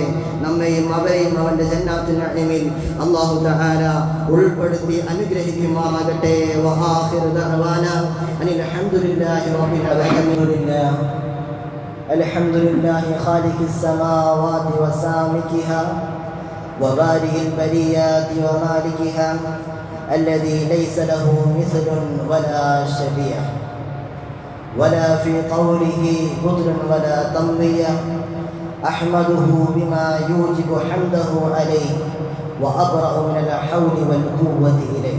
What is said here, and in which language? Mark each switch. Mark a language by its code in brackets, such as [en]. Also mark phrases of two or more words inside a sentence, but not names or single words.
[ml] നമ്മെയും അവരെയും അവൻ്റെ [ar] جنات النعيم الله تعالى [ml] ഉൾപ്പെടുത്തി അനുഗ്രഹിക്കുമാറാകട്ടെ. [ar] وآخر دعوانا أن الحمد لله رب العالمين. الحمد لله خالق السماوات وسامكها وبارئ البريات ومالكها الذي ليس له مثل ولا شبيه ولا في قوله بطل ولا تمويه. أحمده بما يوجب حمده عليه وأبرأ من الحول والقوة إليه.